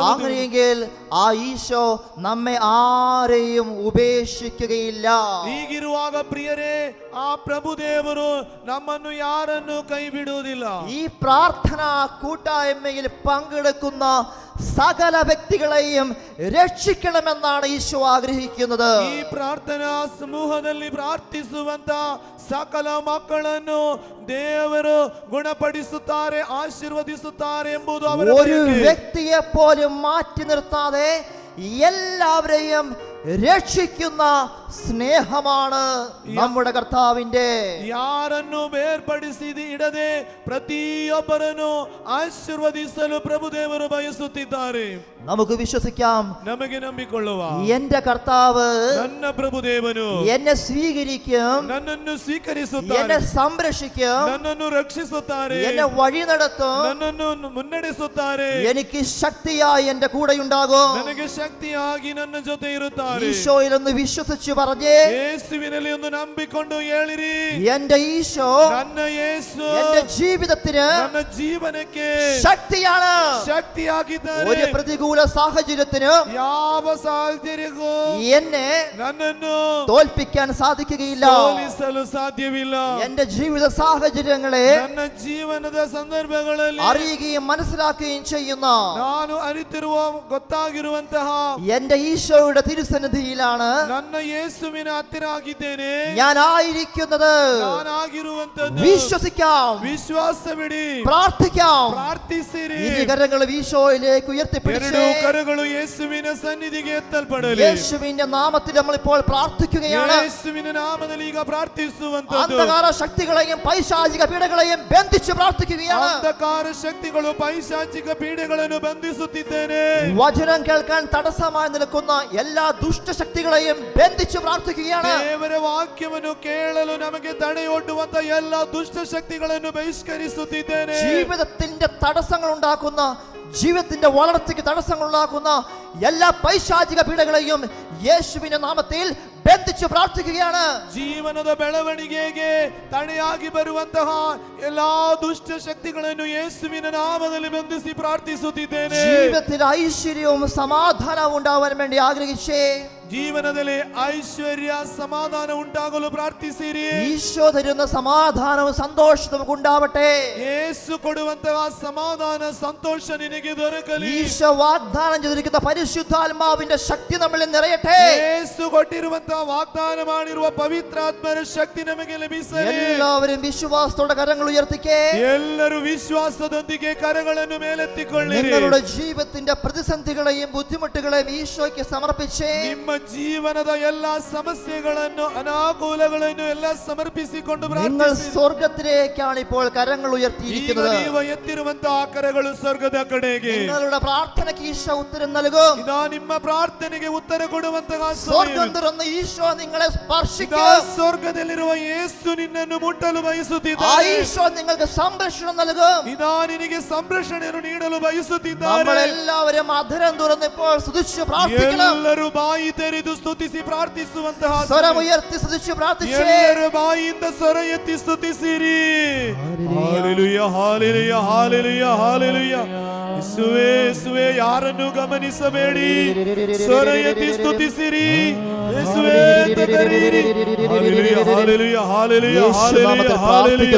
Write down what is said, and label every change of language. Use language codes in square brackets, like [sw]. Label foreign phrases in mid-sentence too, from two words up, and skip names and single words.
[ml] അങ്ങനെയെങ്കിൽ ആ ഈശോ നമ്മെ ആരെയും ഉപേക്ഷിക്കുകയില്ല. [kn] ಹೀಗಿರುವಾಗ ಪ್ರಿಯರೇ, ಆ ಪ್ರಭು ದೇವರು ನಮ್ಮನ್ನು ಯಾರನ್ನು ಕೈ ಬಿಡುವುದಿಲ್ಲ. [ml] ഈ പ്രാർത്ഥനാ കൂട്ടായ്മയിൽ പങ്കെടുക്കുന്ന സകല വ്യക്തികളെയും രക്ഷിക്കണമെന്നാണ് ഈശോ ആഗ്രഹിക്കുന്നത്. [kn] ಈ ಪ್ರಾರ್ಥನಾ ಸಮೂಹದಲ್ಲಿ ಪ್ರಾರ್ಥಿಸುವಂತ ಸಕಲ ಮಕ್ಕಳನ್ನು ದೇವರು ಗುಣಪಡಿಸುತ್ತಾರೆ, ಆಶೀರ್ವದಿಸುತ್ತಾರೆ ಎಂಬುದು ಅವರ [ml] ഒരു [kn] ಬಯಕೆ. [ml] വ്യക്തിയെ പോലും മാറ്റി നിർത്താതെ എല്ലാവരെയും രക്ഷിക്കുന്ന സ്നേഹമാണ് നമ്മുടെ കർത്താവിന്റെ. [kn] ಯಾರನ್ನು ಬೇರ್ಪಡಿಸಿದ ಇಡದೆ ಪ್ರತಿಯೊಬ್ಬರನ್ನು ಆಶೀರ್ವದಿಸಲು ಪ್ರಭು ದೇವರು ಬಯಸುತ್ತಿದ್ದಾರೆ. [ml] നമുക്ക് വിശ്വസിക്കാം, [kn] ನಮಗೆ ನಂಬಿಕೊಳ್ಳುವ [ml] എന്റെ കർത്താവ് [kn] ನನ್ನ ಪ್ರಭು ದೇವನು [ml] എന്നെ സ്വീകരിക്കും, [kn] ನನ್ನನ್ನು [ml] എന്നെ [kn] ಸ್ವೀಕರಿಸುತ್ತಾರೆ, [ml] സംരക്ഷിക്കും, [kn] ನನ್ನನ್ನು ರಕ್ಷಿಸುತ್ತಾರೆ, [ml] എന്നെ വഴി നടത്തും, [kn] ನನ್ನನ್ನು ಮುನ್ನಡೆಸುತ್ತಾರೆ, [ml] എനിക്ക് ശക്തിയായി എന്റെ കൂടെയുണ്ടാകും. [kn] ನನಗೆ ಶಕ್ತಿಯಾಗಿ ನನ್ನ ಜೊತೆ ಇರುತ್ತಾರೆ. [ml] ഈശോയിൽ ഒന്ന് വിശ്വസിച്ച് പറഞ്ഞേ, [kn] ಯೇಸುವಿನಲ್ಲಿ ಒಂದು ನಂಬಿಕೊಂಡು ಹೇಳಿರಿ, [ml] എന്റെ ഈശോ [kn] ನನ್ನ ಯೇಸು [ml] എന്റെ ജീവിതത്തിന് [kn] ನನ್ನ ಜೀವನಕ್ಕೆ [ml] ശക്തിയാണ്. [kn] ಶಕ್ತಿಯಾಗಿದ್ದಾರೆ. [ml] ഒരു പ്രതികൂല സാഹചര്യത്തിന് [kn] ಯಾವ ಸಾಧ್ಯರಿಗೂ [ml] എന്നെ [kn] ನನ್ನನ್ನು [ml] തോൽപ്പിക്കാൻ സാധിക്കുകയില്ല. [kn] ಸೋಲಿಸಲು ಸಾಧ್ಯವಿಲ್ಲ. [ml] എന്റെ ജീവിത സാഹചര്യങ്ങളെ [kn] ನನ್ನ ಜೀವನದ ಸಂದರ್ಭಗಳಲ್ಲಿ [ml] അറിയുകയും മനസ്സിലാക്കുകയും ചെയ്യുന്ന [kn] ನಾನು ಅರಿತಿರುವ ಗೊತ್ತಾಗಿರುವಂತಹ [ml] എന്റെ ഈശോയുടെ തിരുസന്നിധിയിൽ സന്നിധിയിലാണ് [kn] ನನ್ನ ಯೇಸುವಿನ ಹತ್ತಿರ ಆಗಿದ್ದೇನೆ. [ml] ഞാനായിരിക്കുന്നത്. [kn] ನಾನಾಗಿರುವಂತದ್ದು [ml] വിശ്വസിക്കാം, [kn] ವಿಶ್ವಾಸವಿಡಿ, [ml] പ്രാർത്ഥിക്കാം. [kn] ಪ್ರಾರ್ಥಿಸಿರಿ. [ml] ഇരു കരങ്ങൾ ഈശോയിലേക്ക് ഉയർത്തിപ്പിടിച്ച് [kn] ಎರಡು ಕರಗಳು ಯೇಸುವಿನ ಸನ್ನಿಧಿಗೆ ಎತ್ತಲ್ಪಡಲಿ. [ml] യേശുവിന്റെ നാമത്തിൽ നമ്മൾ ഇപ്പോൾ പ്രാർത്ഥിക്കുകയാണ്. [kn] ಯೇಸುವಿನ ನಾಮದಲ್ಲಿ ಈಗ ಪ್ರಾರ್ಥಿಸುವಂತದ್ದು. [ml] അന്ധകാര ശക്തികളെയും പൈശാചിക പീഡകളെയും ബന്ധിച്ച് പ്രാർത്ഥിക്കുകയാണ്. [kn] ಅಂಧಕಾರ ಶಕ್ತಿಗಳು ಪೈಶಾಚಿಕ ಪೀಡೆಗಳನ್ನು ಬಂಧಿಸುತ್ತಿದ್ದೇನೆ. [ml] വചനം കേൾക്കാൻ തടസ്സമായി നിൽക്കുന്ന എല്ലാ ദുഷ്ടശക്തികളെയും ബന്ധിച്ച് പ്രാർത്ഥിക്കുകയാണ്. [kn] ದೇವರ ವಾಕ್ಯವನ್ನು ಕೇಳಲು ನಮಗೆ ತಡೆಯೊಡ್ಡುವಂತ ಎಲ್ಲ ದುಷ್ಟ ಶಕ್ತಿಗಳನ್ನು ಬಹಿಷ್ಕರಿಸುತ್ತಿದ್ದೇನೆ. [ml] ജീവിതത്തിന്റെ തടസ്സങ്ങൾ ഉണ്ടാക്കുന്ന, ജീവിതത്തിന്റെ വളർച്ചയ്ക്ക് തടസ്സങ്ങൾ ഉണ്ടാക്കുന്ന എല്ലാ പൈശാചിക പീഡകളെയും യേശുവിന്റെ നാമത്തിൽ ബന്ധിച്ച് പ്രാർത്ഥിക്കുകയാണ്. [kn] ಜೀವನದ ಬೆಳವಣಿಗೆಗೆ ತಡೆಯಾಗಿ ಬರುವಂತಹ ಎಲ್ಲಾ ದುಷ್ಟ ಶಕ್ತಿಗಳನ್ನು ಯೇಸುವಿನ ನಾಮದಲ್ಲಿ ಬಂಧಿಸಿ ಪ್ರಾರ್ಥಿಸುತ್ತಿದ್ದೇನೆ. [ml] ജീവിതത്തിൽ ഐശ്വര്യവും സമാധാനവും ഉണ്ടാവാൻ വേണ്ടി ആഗ്രഹിച്ചേ [kn] ಜೀವನದಲ್ಲಿ ಐಶ್ವರ್ಯ ಸಮಾಧಾನ ಉಂಟಾಗಲು ಪ್ರಾರ್ಥಿಸಿರಿ. [ml] ഈശോ തരുന്ന സമാധാനവും സന്തോഷവും നമുക്ക് ഉണ്ടാവട്ടെ. [kn] ಯೇಸು ಕೊಡುವಂತಹ ಸಮಾಧಾನ ಸಂತೋಷ ನಿನಗೆ ದೊರಕಲಿ. [ml] ഈശോ വാഗ്ദാനം ചെയ്തിരിക്കുന്ന പരിശുദ്ധാത്മാവിന്റെ ശക്തി നമ്മളിൽ നിറയട്ടെ. [kn] ಯೇಸು ಕೊಟ್ಟಿರುವಂತಹ ವಾಗ್ದಾನ ಮಾಡಿರುವ ಪವಿತ್ರಾತ್ಮರ ಶಕ್ತಿ ನಮಗೆ ಲಭಿಸಲಿ. [ml] എല്ലാവരും വിശ്വാസത്തോടെ കരങ്ങൾ ഉയർത്തിക്കേ. [kn] ಎಲ್ಲರೂ ವಿಶ್ವಾಸದೊಂದಿಗೆ ಕರಗಳನ್ನು ಮೇಲೆತ್ತಿಕೊಳ್ಳಿರಿ. [ml] നിങ്ങളുടെ ജീവിതത്തിന്റെ പ്രതിസന്ധികളെയും ബുദ്ധിമുട്ടുകളെയും ഈശോയ്ക്ക് സമർപ്പിച്ചേ. [kn] ನಿಮ್ಮ ಜೀವನದ ಎಲ್ಲಾ ಸಮಸ್ಯೆಗಳನ್ನು ಅನಾಕೂಲಗಳನ್ನು ಎಲ್ಲ ಸಮರ್ಪಿಸಿಕೊಂಡು [ml] നിങ്ങൾ [kn] ಪ್ರಾರ್ಥಿಸಿ. [ml] സ്വർഗത്തിലേക്കാണ് ഇപ്പോൾ കരങ്ങൾ ഉയർത്തിയിരിക്കുന്നത്. [kn] ಈಗ ನೀವು ಎತ್ತಿರುವಂತಹ ಕರಗಳು ಸ್ವರ್ಗದ ಕಡೆಗೆ. [ml] നിങ്ങളുടെ പ്രാർത്ഥനയ്ക്ക് ഈശോ ഉത്തരം നൽകും. [kn] ಇದಾ ನಿಮ್ಮ ಪ್ರಾರ್ಥನೆಗೆ ಉತ್ತರ ಕೊಡುವಂತಹ [ml] സ്വർഗം [kn] ಸಮಯ. [ml] തുറന്ന് ഈശോ നിങ്ങളെ [kn] ಇದಾ [ml] സ്പർശിക്കും. [kn] ಸ್ವರ್ಗದಲ್ಲಿರುವ ಯೇಸು ನಿನ್ನನ್ನು ಮುಟ್ಟಲು [ml] ആ [kn] ಬಯಸುತ್ತಿದ್ದಾನೆ. [ml] ഈശോ നിങ്ങൾക്ക് സംരക്ഷണം നൽകും. [kn] ಇದಾ ನಿನಗೆ ಸಂರಕ್ಷಣೆಯನ್ನು ನೀಡಲು ಬಯಸುತ್ತಿದ್ದಾರೆ. [ml] നമ്മളെല്ലാവരും അധരം തുറന്ന് ഇപ്പോൾ സ്തുതിച്ച് പ്രാർത്ഥിക്കണം. [kn] ಎಲ್ಲರೂ ಬಾಯಿ ತೆರೆದು ಸ್ತುತಿಸಿ ಪ್ರಾರ್ಥಿಸುವಂತಹ ಸಮಯ. [ml] സ്വരമുയർത്തി സ്തുതിച്ച് പ്രാർത്ഥിച്ചേ. [kn] ಎಲ್ಲರೂ ಬಾಯಿಯಿಂದ ಸ್ವರ ಎತ್ತಿ ಸ್ತುತಿಸಿರಿ. ಹಾಲೆಲೂಯಾ, ಹಾಲೆಲೂಯಾ, ಹಾಲೆಲೂಯಾ, ಹಾಲೆಲೂಯಾ. ಯೇಸುವೇ, ಯೇಸುವೇ, ಯಾರನ್ನು ಗಮನಿಸಬೇಡಿ, ಸ್ವರ ಎತ್ತಿ ಸ್ತುತಿಸಿರಿ. ಯೇಸುವೇ ಅಂತ ಕರೆಯಿರಿ. ಹಾಲೆಲೂಯಾ, ಹಾಲೆಲೂಯಾ, ಹಾಲೆಲೂಯಾ, ಹಾಲೆಲೂಯಾ, ಹಾಲೆಲೂಯಾ.